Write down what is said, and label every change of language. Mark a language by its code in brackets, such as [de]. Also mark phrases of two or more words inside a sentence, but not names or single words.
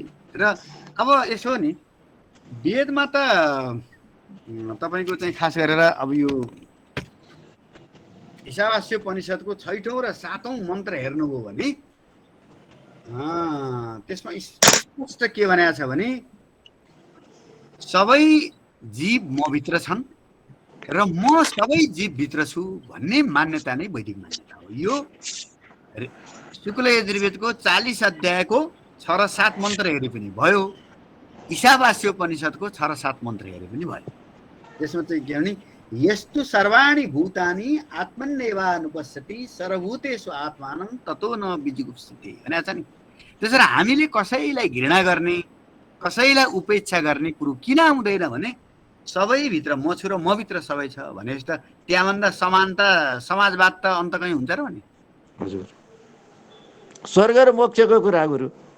[ne] र अब यसो नि वेदमा त तपाईँको चाहिँ खास गरेर अब यो ईशावास्योपनिषद्को 6औं र 7औं मन्त्र हेर्नुभयो भने त्यसमा स्पष्ट के भनेको छ भने सबै जीव म भित्र छन् र म सबै जीव भित्र छु भन्ने मान्यता नै वैदिक मान्यता हो। यो शुक्ल यजुर्वेदको 40 अध्यायको 6 र 7 मन्त्र हेरे पनि भयो, ईशावास्योपनिषद्को 6 र 7 मन्त्र हेरे पनि भयो। त्यसमा चाहिँ के भने [sa] यस्तु सर्वाणि भूतानि आत्मन्नेवानुपश्यति सर्वभूतेषु आत्मानं ततो न विजुगुप्सिते [ne] भनेको छ नि। त्यसरी हामीले कसैलाई घृणा गर्ने, कसैलाई उपेक्षा गर्ने कुरो किन आउँदैन भने सबैभित्र म छु र म भित्र सबै छ भनेपछि त त्यहाँभन्दा समानता समाजवाद त अन्त कहीँ हुन्छ र भने। हजुर, स्वर्ग र मोक्षको कुरा गुरु